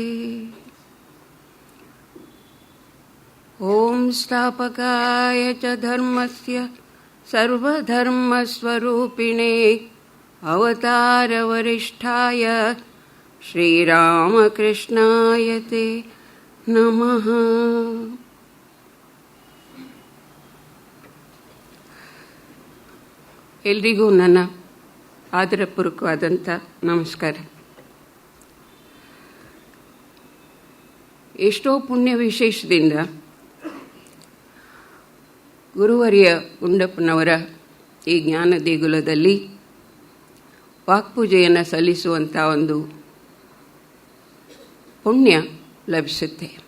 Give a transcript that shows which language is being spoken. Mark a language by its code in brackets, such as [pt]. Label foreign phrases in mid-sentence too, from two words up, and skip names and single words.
[sa] ಓಂ ಸ್ಥಾಪಕಾಯ ಚ ಧರ್ಮಸ್ಯ ಸರ್ವಧರ್ಮಸ್ವರೂಪಿಣೇ ಅವತಾರವರಿಷ್ಠಾಯ ಶ್ರೀರಾಮಕೃಷ್ಣಾಯ ತೇ ನಮಃ. [kn] ಎಲ್ರಿಗೂ ನನ್ನ ಆದರಪೂರ್ವಕವಾದಂಥ ನಮಸ್ಕಾರ. ಎಷ್ಟೋ ಪುಣ್ಯ ವಿಶೇಷದಿಂದ ಗುರುವರ್ಯ ಗುಂಡಪ್ಪನವರ ಈ ಜ್ಞಾನ ದೇಗುಲದಲ್ಲಿ ವಾಕ್ಪೂಜೆಯನ್ನು ಸಲ್ಲಿಸುವಂಥ ಒಂದು ಪುಣ್ಯ ಲಭಿಸುತ್ತೆ.